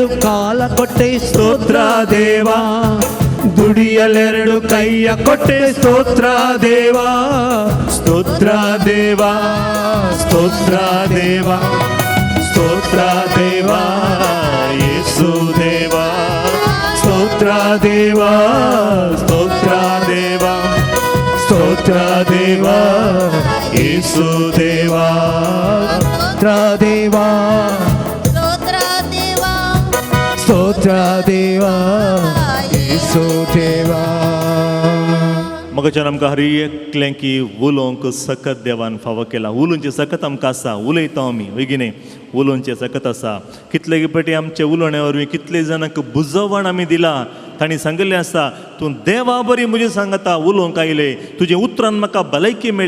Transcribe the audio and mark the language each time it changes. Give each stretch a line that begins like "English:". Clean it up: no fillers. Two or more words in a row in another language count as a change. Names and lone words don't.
Kannada: ಕಾಲ ಕೊಟ್ಟೆ ಸ್ತೋತ್ರ ದೇವಾ, ದುಡಿಯಲೆರಡು ಕೈಯ ಕೊಟ್ಟೆ ಸ್ತೋತ್ರ ದೇವಾ, ಸ್ತೋತ್ರ ದೇವಾ, ಸ್ತೋತ್ರ ದೇವಾ, ಸ್ತೋತ್ರ ದೇವಾ, ಯೇಸು ದೇವಾ, ಸ್ತೋತ್ರ ದೇವಾ, ಸ್ತೋತ್ರ ದೇವಾ, ಸ್ತೋತ್ರ ದೇವಾ, ಯೇಸು ದೇವಾ, ಸ್ತೋತ್ರ ದೇವಾ, ಸ್ತೋತ್ರ ದೇವಾ, ಸ್ತೋತ್ರ ದೇವಾ, ಯೇಸು ದೇವಾ.
Konkani: मगच्या आमकां हर एकल्यांकी उलोवंक सकत देवान फावो केला. उलोवचें सकत आमकां आसा, उलयता आमी बेगिने उलोवचें सकत आसा. कितले पाटी आमचे उलोवण्या वरवीं कितले जाणांक बुजवण आमी दिलां. तांणी सांगिल्लें आसा, तूं देवा बरी म्हजी सांगता उलोवंक आयले, तुजे उतरान म्हाका भलायकी मेळ्ळी.